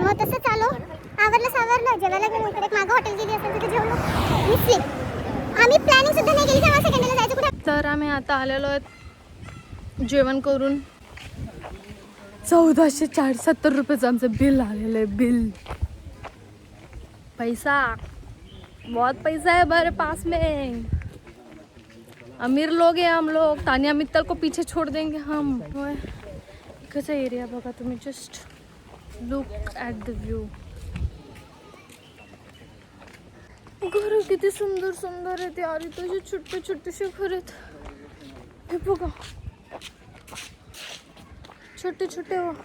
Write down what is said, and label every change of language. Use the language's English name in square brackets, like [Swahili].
[Marathi] मग तसं चालू सावरलं, जेवायला गेलो, इकडे एक मागं हॉटेल गेली असेल तिथे जेवलो, मी स्लीप. आम्ही प्लॅनिंग सुद्धा नाही केली तेव्हा सेकंडला जायचं कुठे. तर आम्ही आता आलेलो आहेत जेवण करून. 1470 रुपयाचं आमचं बिल आलेलं आहे, बिल. [Hindi] पैसा बहुत पैसा है हमारे पास में, अमीर लोग हैं हम लोग. तानिया मित्तल को पीछे छोड़ देंगे हम. [Marathi] कसा एरिया बघा तुम्ही, [English] Just look at the view. [Marathi] घर किती सुंदर सुंदर आहेत यार, इथे छोटे छोटेसे घर आहेत, हे बघा छोटे छोटे.